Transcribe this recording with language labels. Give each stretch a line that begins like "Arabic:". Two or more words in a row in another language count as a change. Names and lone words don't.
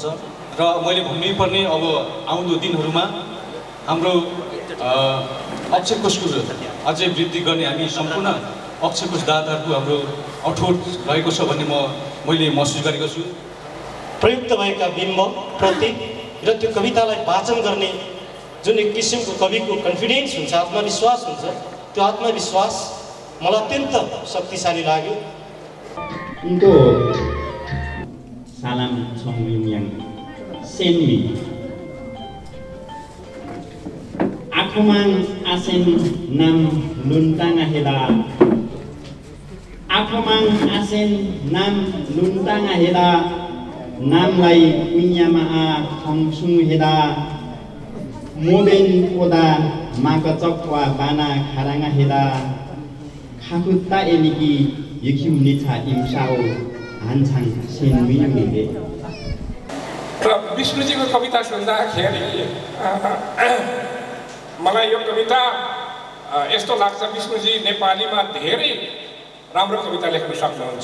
Nepali: र मैले भन्नुपर्ने अब आउँदो दिनहरूमा हाम्रो अक्षय कोषको अझै वृद्धि गर्ने हामी सम्पूर्ण अक्षय कोष दाताहरूको हाम्रो अठोट रहेको छ भन्ने मैले महसुस गरेको छु। प्रयुक्त भएका बिम्ब प्रतीक र त्यो कवितालाई वाचन गर्ने जुन एक किसिमको कविको कन्फिडेन्स हुन्छ, आत्मविश्वास हुन्छ, त्यो आत्मविश्वास मलाई अत्यन्त शक्तिशाली लाग्यो।
Limbu: उनको सालाम छौमियाङ सेनमी आँखोमाङ आसेन नाम लुन्टाङा हेदा आँखोमाङ आसेन नाम लुन्टाङा हेदा नामलाई कुइयामा आ खङसुङ हेदा मोबेन ओदा माकचकवा बाना खाराङा हेदा खाकुत्ता एलिकी यखिम निछा इम्साओ हान्छाङ सेनमिनु हेदे।
Nepali: र विष्णुजीको कविता सुन्दाखेरि मलाई यो कविता यस्तो लाग्छ, विष्णुजी नेपालीमा धेरै राम्रो कविता लेख्न सक्नुहुन्छ।